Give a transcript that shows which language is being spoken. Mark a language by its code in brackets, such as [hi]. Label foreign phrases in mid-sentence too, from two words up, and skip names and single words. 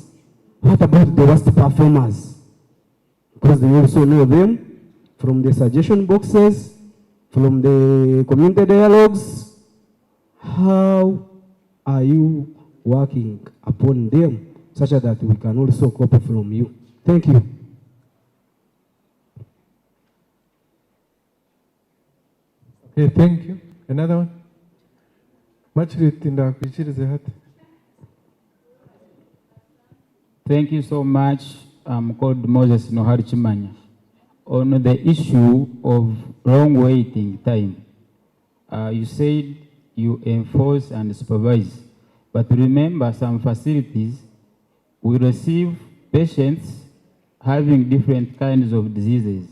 [en] What about the worst performers? Because they also know them from the suggestion boxes, from the community dialogues. How are you working upon them such that we can also copy from you? Thank you. Okay, thank you. Another one? Machiritinda kuichirize hati. Thank you so much. I'm called Moses Nohari Chimanya. On the issue of long waiting time, you said you enforce and supervise, but remember some facilities will receive patients having different kinds of diseases.